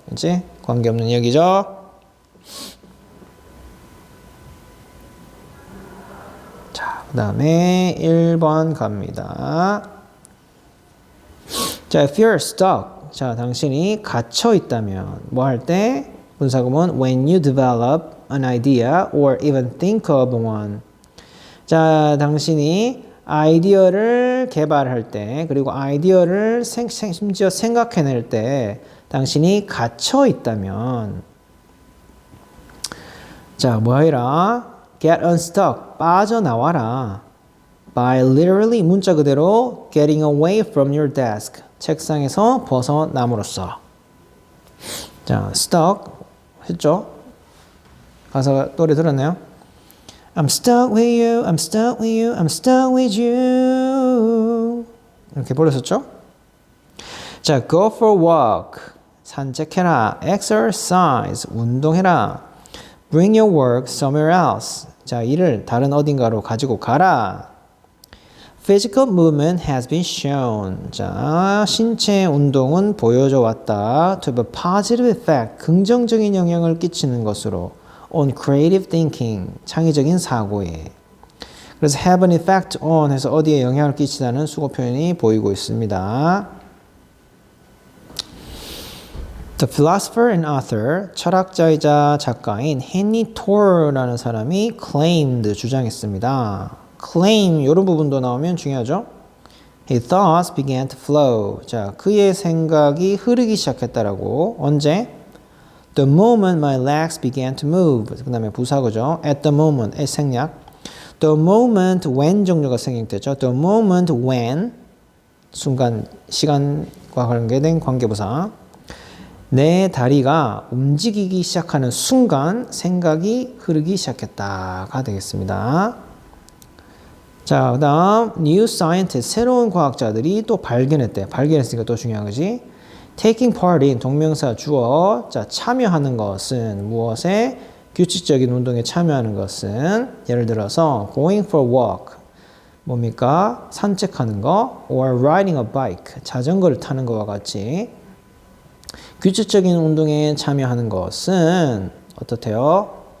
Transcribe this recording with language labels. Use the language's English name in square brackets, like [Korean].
[Korean] 이제 관계없는 얘기죠. 자, 그 다음에 1번 갑니다. [English] 자, if you're stuck. [Korean] 자, 당신이 갇혀 있다면 뭐 할 때? 분사구문 [English] when you develop an idea or even think of one. [Korean] 자, 당신이 아이디어를 개발할 때 그리고 아이디어를 심지어 생각해낼 때 당신이 갇혀 있다면 자, 뭐 해라? [English] get unstuck, [Korean] 빠져나와라. [English] by literally [Korean] 문자 그대로 [English] getting away from your desk, [Korean] 책상에서 벗어남으로써. 자, stuck 했죠? 가사 노래 들었나요? [English] I'm stuck with you, I'm stuck with you, I'm stuck with you. [Korean] 이렇게 불렀었죠? [English] 자, go for a walk. [Korean] 산책해라. [English] exercise. [Korean] 운동해라. [English] bring your work somewhere else. [Korean] 자, 일을 다른 어딘가로 가지고 가라. [English] Physical movement has been shown. [Korean] 자, 신체 운동은 보여져 왔다. [English] To have a positive effect. [Korean] 긍정적인 영향을 끼치는 것으로. [English] On creative thinking. [Korean] 창의적인 사고에. 그래서 [English] have an effect on [Korean] 해서 어디에 영향을 끼치다는 수거 표현이 보이고 있습니다. [English] The philosopher and author, [Korean] 철학자이자 작가인 헨리 토어라는 사람이 [English] claimed, [Korean] 주장했습니다. claim, 이런 부분도 나오면 중요하죠. [English] His thoughts began to flow. [Korean] 자, 그의 생각이 흐르기 시작했다라고. 언제? [English] The moment my legs began to move. [Korean] 그 다음에 부사구죠. [English] At the moment, 생략. The moment when [Korean] 종류가 생략되죠. [English] The moment when, [Korean] 순간, 시간과 관계된 관계부사. 내 다리가 움직이기 시작하는 순간 생각이 흐르기 시작했다가 되겠습니다. 자, 그 다음 [English] new scientist, [Korean] 새로운 과학자들이 또 발견했대. 발견했으니까 또 중요한 거지. [English] taking part in, [Korean] 동명사 주어. 자, 참여하는 것은 무엇에? 규칙적인 운동에 참여하는 것은 예를 들어서 [English] going for a walk, [Korean] 뭡니까? 산책하는 거. [English] or riding a bike, [Korean] 자전거를 타는 것과 같이 규칙적인 운동에 참여하는 것은 어떻대요?